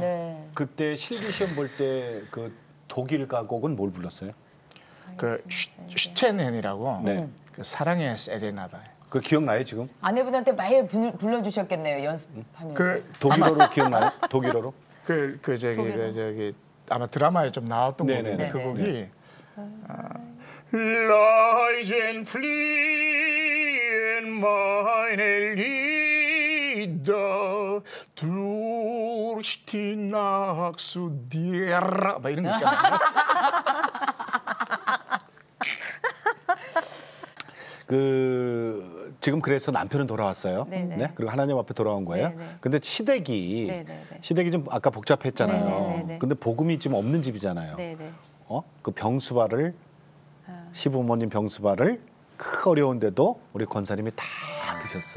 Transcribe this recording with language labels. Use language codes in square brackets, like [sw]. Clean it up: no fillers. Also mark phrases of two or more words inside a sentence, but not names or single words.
[ko] 그때 실기 시험 볼 때 그 독일 가곡은 뭘 불렀어요? 그 슈첸헨이라고 그 사랑의 세레나다. 그 기억나요 지금? 아내분한테 많이 불러주셨겠네요 연습하면서. 그 독일어로 기억나요? 독일어로? 저기 아마 드라마에 좀 나왔던 곡인데 그 곡이 [de] Leiden fliehen meine Lieder durch die Nacht zu dir [ko] 막 이런 거 있잖아요. 지금 그래서 남편은 돌아왔어요. 네? 그리고 하나님 앞에 돌아온 거예요. 근데 시댁이 좀 아까 복잡했잖아요. 근데 복음이 지금 없는 집이잖아요. 그 병수발을 시부모님 병수발을 어려운데도 우리 권사님이 다 드셨어요.